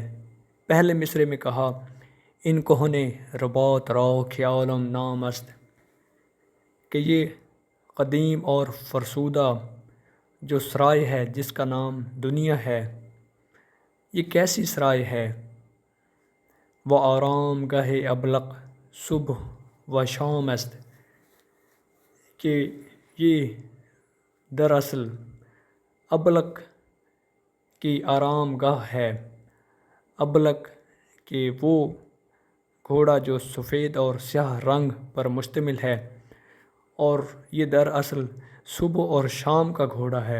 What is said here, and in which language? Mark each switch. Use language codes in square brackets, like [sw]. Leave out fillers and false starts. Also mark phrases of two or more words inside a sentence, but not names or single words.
[ur] پہلے مصرعے میں کہا: [fa] ان کہنے رباط راہ کی عالم نام است، [ur] کہ یہ قدیم اور فرسودہ جو سرائے ہے جس کا نام دنیا ہے، یہ کیسی سرائے ہے؟ [fa] و آرام گہ ابلق صبح و شام است، [ur] کہ یہ دراصل ابلق کی آرام گاہ ہے۔ ابلق کہ وہ گھوڑا جو سفید اور سیاہ رنگ پر مشتمل ہے، اور یہ دراصل صبح اور شام کا گھوڑا ہے۔